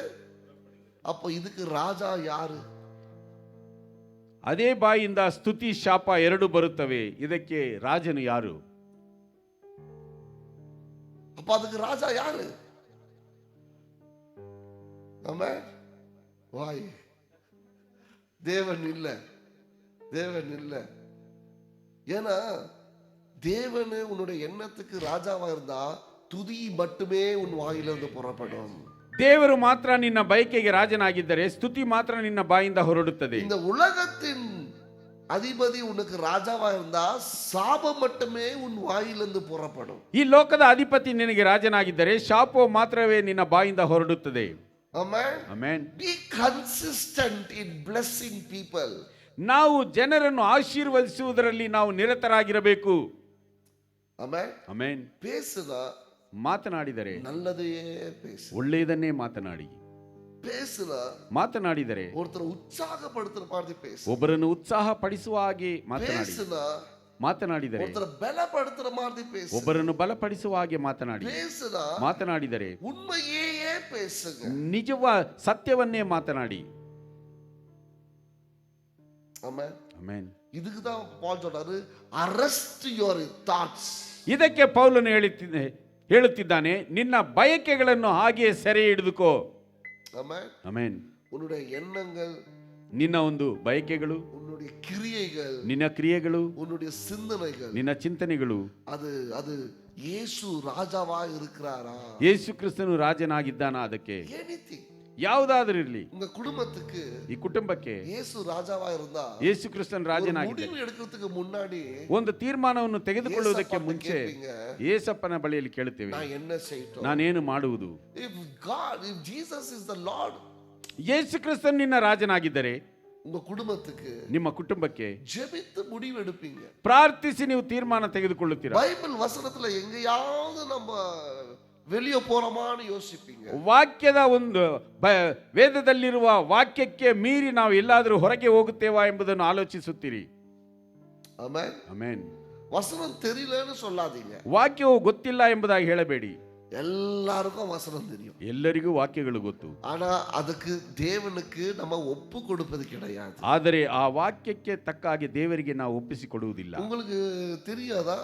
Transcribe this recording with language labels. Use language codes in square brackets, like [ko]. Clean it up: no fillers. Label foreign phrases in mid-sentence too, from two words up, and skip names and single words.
[ta] அப்ப இதுக்கு ராஜா யாரு? [kn] ಅದೇ ಬಾಯಿಂದ ಸ್ತುತಿ ಶಾಪ ಎರಡು ಬರುತ್ತವೆ, ಇದಕ್ಕೆ ರಾಜನು ಯಾರು? [ta] அப்ப அதுக்கு ராஜா யாரு? ஆமென். வாய். தேவன் இல்ல. ஏன்னா தேவன் உன்னுடைய எண்ணத்துக்கு ராஜாவா இருந்தா துதி மட்டுமே உன் வாயிலிருந்து புறப்படும். [kn] ದೇವರು ಮಾತ್ರ ನಿನ್ನ ಬಯಕೆಗೆ ರಾಜನಾಗಿದ್ದರೆ ಸ್ತುತಿ ಮಾತ್ರ ನಿನ್ನ ಬಾಯಿಂದ ಹೊರಡುತ್ತದೆ. [ta] இந்த உலகத்தின் அதிபதி உனக்கு ராஜாவா இருந்தா சாபம் மட்டுமே உன் வாயிலிருந்து புறப்படும். [kn] ಈ ಲೋಕದ ಅಧಿಪತಿ ನಿನಗೆ ರಾಜನಾಗಿದ್ದರೆ ಶಾಪವು ಮಾತ್ರವೇ ನಿನ್ನ ಬಾಯಿಂದ ಹೊರಡುತ್ತದೆ. [en] Amen. Amen. Be consistent in blessing people. [kn] ನಾವು ಜನರನ್ನು ಆಶೀರ್ವದಿಸುವುದರಲ್ಲಿ ನಾವು ನಿರತರಾಗಿರಬೇಕು. [en] Amen. Amen. [ta] பேசுனா [kn] ಮಾತನಾಡಿದರೆ [ta] நல்லதையே பேசு. [kn] ಒಳ್ಳೆಯದನ್ನೇ ಮಾತನಾಡಿ. [ta] பேசுனா [kn] ಮಾತನಾಡಿದರೆ [ta] ஒருத்தரை உற்சாகப்படுத்துற மாதிரி பேசு. [kn] ಒಬ್ಬರನ್ನು ಉತ್ಸಾಹ ಪಡಿಸುವ ಹಾಗೆ ಮಾತನಾಡಿ. [ta] பேசுனா [kn] ಮಾತನಾಡಿದರೆ, [ta] ஒருத்தரை பலப்படுத்துற மாதிரி பேசு. [kn] ಒಬ್ಬರನ್ನು ಬಲಪಡಿಸುವ ಹಾಗೆ [ta] பேசுனா [kn] ಮಾತನಾಡಿದರೆ [ta] உண்மையே பேசுங்க. [kn] ಸತ್ಯವನ್ನೇ ಮಾತನಾಡಿ. [ta] ஆமென். [kn] ಆಮೆನ್. [ta] இதுக்கு தான் பால் சொல்றாரு, [en] arrest your thoughts. [kn] ಇದಕ್ಕೆ ಪೌಲನು ಹೇಳುತ್ತಿದ್ದಾನೆ, ನಿನ್ನ ಬಯಕೆಗಳನ್ನು ಹಾಗೆ ಸೆರೆ ಹಿಡಿದುಕೋ. [ta] ஆமென். [kn] ಆಮೆನ್. [ta] உன்னுடைய எண்ணங்கள், [kn] ನಿನ್ನ ಒಂದು ಬಯಕೆಗಳು, [ta] உன்னுடைய கிரியைகள், [kn] ನಿನ್ನ ಕ್ರಿಯೆಗಳು, [ta] உன்னுடைய சிந்தனைகள், [kn] ನಿನ್ನ ಚಿಂತನೆಗಳು [ta] அது அது இயேசு ராஜாவா இருக்கிறாரா? [kn] ಯೇಸು ಕ್ರಿಸ್ತನು ರಾಜನಾಗಿದ್ದಾನಾ? ಅದಕ್ಕೆ [ta] எனிதிங். [kn] ಯಾವುದಾದ್ರೂ ಇರಲಿ, [ta] உங்க குடும்பத்துக்கு [kn] ಈ ಕುಟುಂಬಕ್ಕೆ [ta] இயேசு ராஜாவா இருந்தா, [kn] ಯೇಸು ಕ್ರಿಸ್ತನ್ [ta] ஒரு [kn] ರಾಜನಾಗಿದ್ದ [ta] முடிவு எடுக்கிறதுக்கு முன்னாடி [kn] ಒಂದು ತೀರ್ಮಾನವನ್ನು ತೆಗೆದುಕೊಳ್ಳುವುದಕ್ಕೆ [ta] ஏசப்பாட்ட [kn] ಮುಂಚೆ [ta] கேட்பீங்க, [kn] ಯೇಸಪ್ಪನ ಬಳಿಯಲ್ಲಿ ಕೇಳುತ್ತೇವೆ, [ta] நான் என்ன செய்யட்டும்? [kn] ನಾನೇನು ಮಾಡುವುದು? [en] if Jesus is the Lord, [kn] ಯೇಸು ಕ್ರಿಸ್ತನ್ ನಿನ್ನ ರಾಜನಾಗಿದ್ದರೆ [ta] உங்க குடும்பத்துக்கு [kn] ನಿಮ್ಮ ಕುಟುಂಬಕ್ಕೆ [ta] ஜெபித்து முடிவு எடுப்பீங்க. [kn] ಪ್ರಾರ್ಥಿಸಿ ನೀವು ತೀರ್ಮಾನ ತೆಗೆದುಕೊಳ್ಳುತ್ತೀರಾ. [ta] பைபிள் வசனத்துல எங்கேயாவது நம்ம வெளியே போறோமான்னு யோசிப்பீங்க. [kn] ವಾಕ್ಯದ ಒಂದು ವೇದದಲ್ಲಿರುವ ವಾಕ್ಯಕ್ಕೆ ಮೀರಿ ನಾವು ಎಲ್ಲಾದರೂ ಹೊರಗೆ ಹೋಗುತ್ತೇವಾ ಎಂಬುದನ್ನು ಆಲೋಚಿಸುತ್ತೀರಿ. ಆಮೆನ್. ಆಮೆನ್. [ta] வசனம் தெரியலன்னு சொல்லாதீங்க. [kn] ವಾಕ್ಯವು ಗೊತ್ತಿಲ್ಲ ಎಂಬುದಾಗಿ ಹೇಳಬೇಡಿ. [ta] எல்லாருக்கும் வசனம் தெரியும், [kn] ಎಲ್ಲರಿಗೂ ವಾಕ್ಯಗಳು ಗೊತ್ತು. [ta] ஆனா அதுக்கு தேவனுக்கு நம்ம ஒப்பு கொடுப்பது கிடையாது. [kn] ಆದರೆ ಆ ವಾಕ್ಯಕ್ಕೆ ತಕ್ಕ ಹಾಗೆ ದೇವರಿಗೆ ನಾವು ಒಪ್ಪಿಸಿಕೊಡುವುದಿಲ್ಲ. [ta] உங்களுக்கு தெரியாதா?